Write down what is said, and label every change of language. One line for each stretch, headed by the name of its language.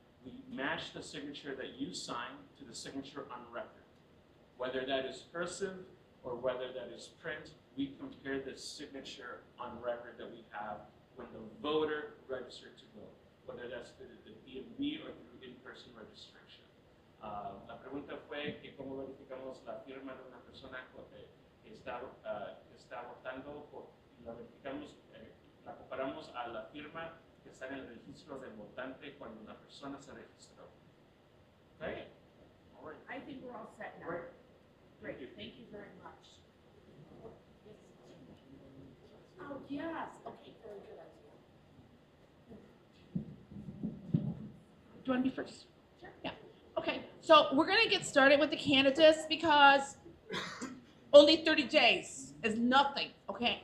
English: We match the signature that you sign to the signature on record. Whether that is cursive or whether that is print, we compare the signature on record that we have when the voter registered to vote, whether that's through the DMV or through in-person registration.
Spanish: La pregunta fue que cómo verificamos la firma de una persona que está votando, y la verificamos, la comparamos a la firma que está en el registro del votante cuando una persona se registró.
English: Okay? All right. I think we're all set now. Great. Great, thank you very much. Oh, yes, okay, very good idea. Do you want to be first? Sure. Yeah, okay, so we're gonna get started with the candidates because only 30 days is nothing, okay?